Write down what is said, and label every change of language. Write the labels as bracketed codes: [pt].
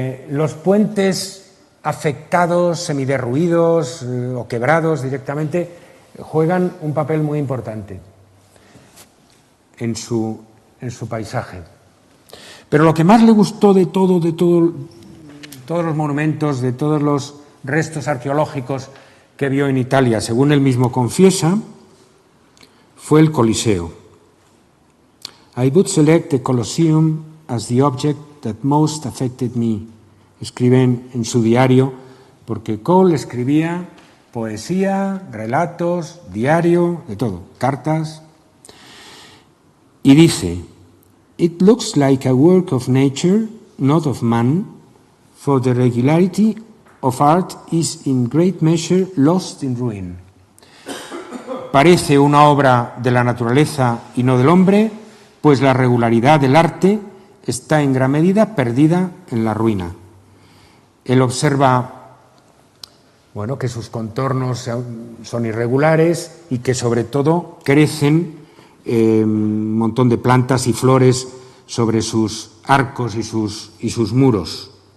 [es] Los puentes afectados, semiderruidos o quebrados directamente, juegan un papel muy importante en su paisaje. Pero lo que más le gustó de todos los monumentos, de todos los restos arqueológicos que vio en Italia, según él mismo confiesa, fue el Coliseo. [en] I would select the Colosseum as the object that most affected me. [es] Escriben en su diario, porque Cole escribía poesía, relatos, diario, de todo, cartas. Y dice, [en] it looks like a work of nature, not of man, for the regularity of art is in great measure lost in ruin. [es] Parece una obra de la naturaleza y no del hombre, pues la regularidad del arte está en gran medida perdida en la ruina. Él observa, bueno, que sus contornos son irregulares y que sobre todo crecen un montón de plantas y flores sobre sus arcos y sus muros.